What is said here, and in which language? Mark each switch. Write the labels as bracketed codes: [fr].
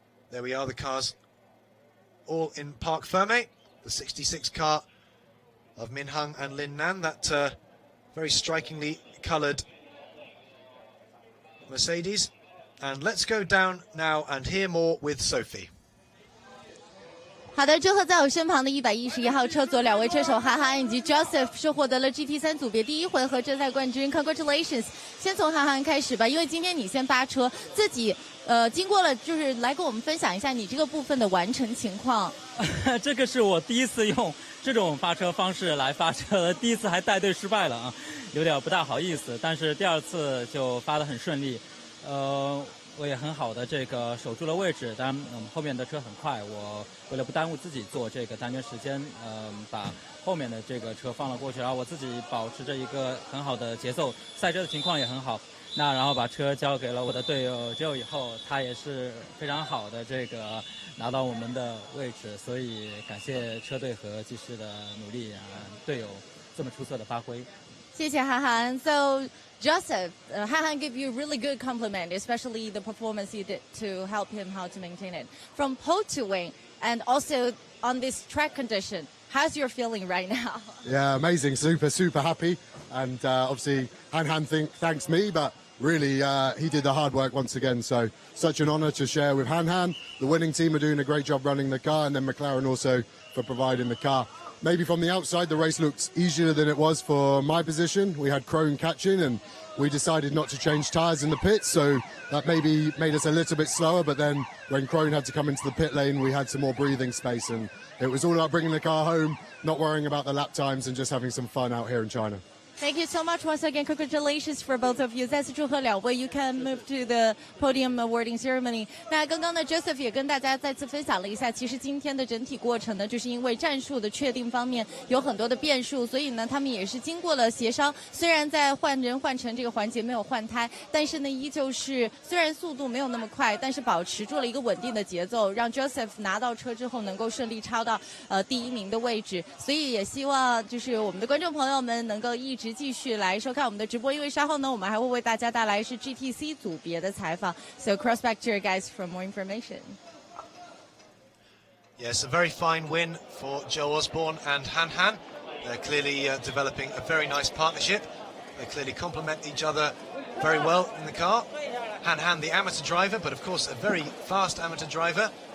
[en] There we are, the cars all in Parc Fermé. The 66 car of Min Hang and Lin Nan, that very strikingly coloured Mercedes. And let's go down now and hear more with Sophie. [zh] 好的，之后在我身旁的111号车左2位车手哈哈以及 Joseph 是获得了 GT3 组别第1回合正赛冠军 ， [en] Congratulations！ [zh] 先从哈哈开始吧，因为今天你先发车，自己经过了就是来跟我们分享一下你这个部分的完成情况。这个是我第一次用这种发车方式来发车，第一次还带队失败了啊，有点不大好意思。但是第2次就发得很顺利，我也很好的这个守住了位置，当然后面的车很快，我为了不耽误自己做这个单元时间，把后面的这个车放了过去，然后我自己保持着一个很好的节奏，赛车的情况也很好。那然后把车交给了我的队友 Joe 以后，他也是非常好的这个拿到我们的位置，所以感谢车队和技师的努力啊，队友这么出色的发挥。谢谢哈哈。 [en] So Joseph, Han gave you a really good compliment, especially the performance you did to help him how to maintain it. From pole to win, and also on this track condition, how's your feeling right now? Yeah, amazing, super happy. And obviously Han thanks me, but really he did the hard work once again. So such an honour to share with Han. The winning team are doing a great job running the car, and then McLaren also for providing the car. Maybe from the outside, the race looked easier than it was for my position. We had Crone catching, and we decided not to change tyres in the pits, so that maybe made us a little bit slower. But then when Crone had to come into the pit lane, we had some more breathing space, and it was all about bringing the car home, not worrying about the lap times, and just having some fun out here in China. Thank you so much once again. Congratulations for both of you. [zh] 再次祝贺两位。 [en] You can move to the podium awarding ceremony. [zh] 那刚刚呢 ，Joseph 也跟大家再次分享了一下，其实今天的整体过程呢，就是因为战术的确定方面有很多的变数，所以呢，他们也是经过了协商。虽然在换人换乘这个环节没有换胎，但是呢，依旧是虽然速度没有那么快，但是保持住了一个稳定的节奏，让 Joseph 拿到车之后能够顺利超到第1名的位置。所以也希望就是我们的观众朋友们能够一直继续来收看我们的直播，因为稍后呢，我们还会为大家带来是 GTC 组别的采访。 [en] So cross back to your guys for more information. Yes, a very fine win for Joe Osborne and Han Han. They're clearly developing a very nice partnership. They clearly complement each other very well in the car. Han Han, the amateur driver, but of course a very fast amateur driver.